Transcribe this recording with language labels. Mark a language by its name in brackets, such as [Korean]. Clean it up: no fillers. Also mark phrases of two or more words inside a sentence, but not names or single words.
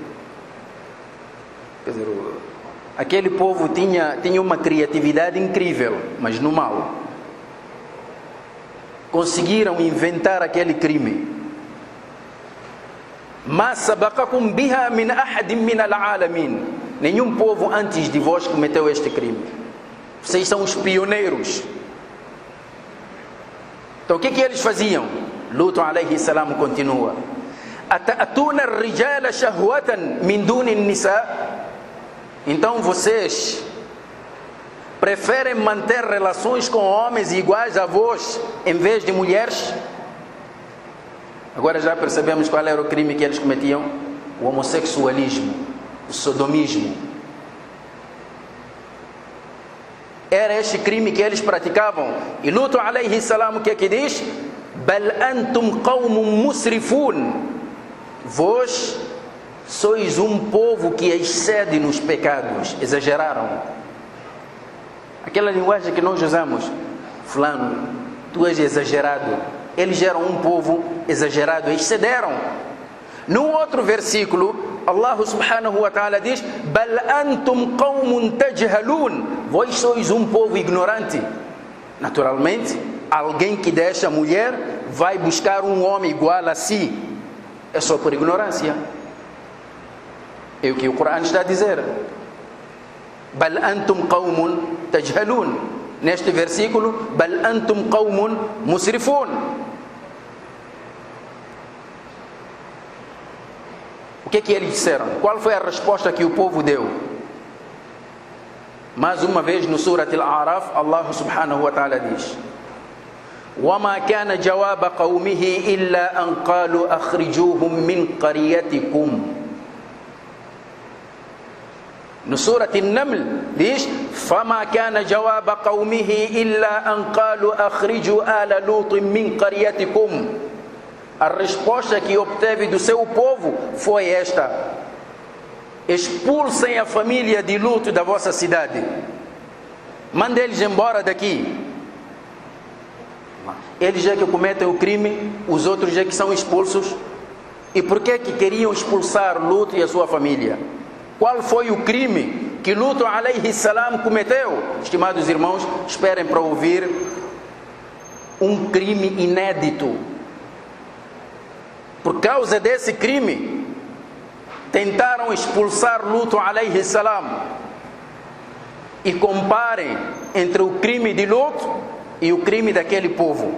[Portuguese] Quer dizer, aquele povo tinha uma criatividade incrível, mas no mal. Conseguiram inventar aquele crime. [Arabic] ما سبقكم بها من أحد من العالمين. [Portuguese] Nenhum povo antes de vós cometeu este crime. Vocês são os pioneiros. Então o que eles faziam? [Arabic] لوط عليه السلام continua: أتأتون الرجال شهوة من دون النساء. [Portuguese] Então vocês preferem manter relações com homens iguais a vós, em vez de mulheres? Agora já percebemos qual era o crime que eles cometiam: o homossexualismo, o sodomismo. Era este crime que eles praticavam. [Arabic] E لوط عليه السلام, [Portuguese] o que é que diz? [Arabic] بل أنتم قوم مسرفون. [Portuguese] Vós sois um povo que excede nos pecados. Exageraram. Aquela linguagem que nós usamos: fulano, tu és exagerado. Eles eram um povo exagerado, excederam. No outro versículo, Allah [Arabic] سبحانه وتعالى [Portuguese] diz: [Arabic] بل أنتم قوم تجهلون. [Portuguese] Vós sois um povo ignorante. Naturalmente, alguém que deixa a mulher vai buscar um homem igual a si. É só por ignorância. É o que o Corão está a dizer. [Arabic] بل أنتم قوم تجهلون. [Portuguese] Neste versículo, [Arabic] بل أنتم قوم مسرفون. [Portuguese] O que é que eles disseram? Qual foi a resposta que o povo deu? Mais uma vez no [Arabic] Surat Al-A'raf, Allah سبحانه وتعالى diz: وَمَا كَانَ جَوَابَ قَوْمِهِ إِلَّا أَنْ قَالُوا أَخْرِجُوهُمْ مِنْ قَرْيَتِكُمْ. No Surat An-Naml diz: فَمَا كَانَ جَوَابَ قَوْمِهِ إِلَّا أَنْ قَالُوا أَخْرِجُوا آلَ لُوطٍ مِنْ قَرْيَتِكُمْ. [Portuguese] A resposta que obteve do seu povo foi esta: expulsem a família de Lut da vossa cidade. Mandem eles embora daqui. Eles é que cometem o crime, os outros é que são expulsos. E por que queriam expulsar Lut e a sua família? Qual foi o crime que Lut [Arabic] عليه السلام [Portuguese] cometeu? Estimados irmãos, esperem para ouvir um crime inédito. Por causa desse crime, tentaram expulsar Lut [Arabic] عليه السلام. [Portuguese] E comparem entre o crime de Lut e o crime daquele povo.